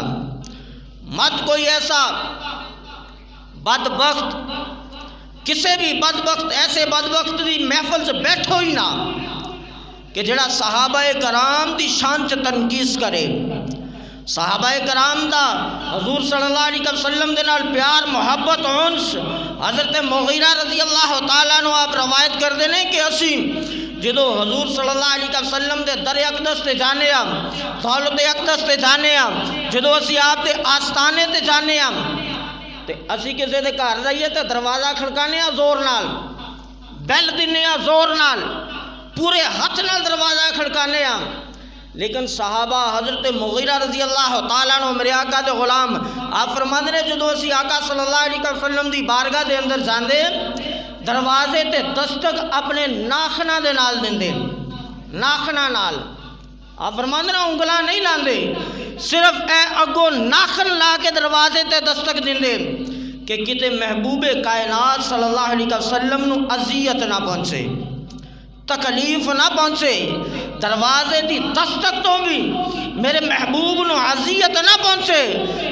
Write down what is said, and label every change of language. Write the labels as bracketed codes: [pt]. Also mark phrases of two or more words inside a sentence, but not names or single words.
[pa] مت کوئی ایسا بدبخت، کسے بھی بدبخت، ایسے بدبخت دی محفل سے بیٹھو ہی نہ کہ جڑا صحابہ کرام دی شان چ تنقید کرے، صحابہ کرام دا حضور [ar] صلی اللہ علیہ وسلم [pa] دے نال پیار محبت انس۔ حضرت مغیرہ [ar] رضی اللہ تعالیٰ عنہ [pa] آپ روایت کر دینے کہ اسی جدو حضور [ar] صلی اللہ علیہ وسلم [pa] دے در اقدس تے جانے ہم، دولت اقدس تے جانے ہم، جدو اسی آپ دے آستانے تے جانے ہم، تے اسی کسے دے گھر جائیے تے دروازہ کھڑکانے ہاں زور نال، بیل دینے ہاں زور نال، پورے ہاتھ نال دروازہ کھڑکانے ہاں، لیکن صحابہ حضرت مغیرہ [ar] رضی اللہ تعالیٰ عنہ [pa] میرے آقا دے غلام آپ فرماندے نے جدو اسی آقا صلی [ar] اللہ علیہ وسلم [pa] دی بارگاہ دے اندر جاندے دروازے تے دستک اپنے ناخنا دے نال دیندے، ناخنا نال، آپ فرماندے نے انگلاں نہیں لاندے، صرف اے اگو ناخن لا کے دروازے تے دستک دیندے کہ کتے محبوب کائنات [ar] صلی اللہ علیہ وسلم [pa] نو اذیت نہ پہنچے، تکلیف نہ پہنچے، دروازے دی دستک تو بھی میرے محبوب نو اذیت نہ پہنچے۔